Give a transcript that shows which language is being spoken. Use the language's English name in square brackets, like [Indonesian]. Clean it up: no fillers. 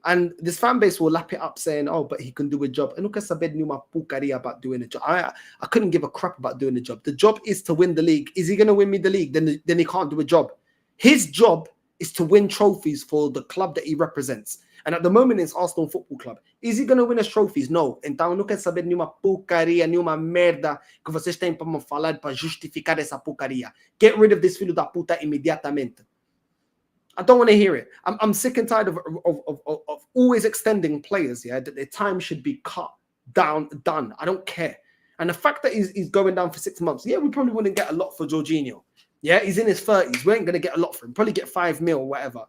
[English] And this fan base will lap it up saying, oh, but he can do a job. And look at Sabed Numa Pukaria about doing a job. I couldn't give a crap about doing a job. The job is to win the league. Is he going to win me the league? Then he can't do a job. His job is to win trophies for the club that he represents. And at the moment, it's Arsenal Football Club. Is he going to win us trophies? No. [Portuguese] Então, não quer saber nenhuma porcaria, nenhuma merda que vocês têm para me falar para justificar essa porcaria. [English] Get rid of this [Portuguese] filho da puta imediatamente. [English] I don't want to hear it. I'm sick and tired of always extending players, yeah, that their time should be cut down, done. I don't care. And the fact that he's going down for 6 months, yeah, we probably wouldn't get a lot for Jorginho. Yeah, he's in his 30s. We ain't going to get a lot for him. Probably get 5 mil or whatever.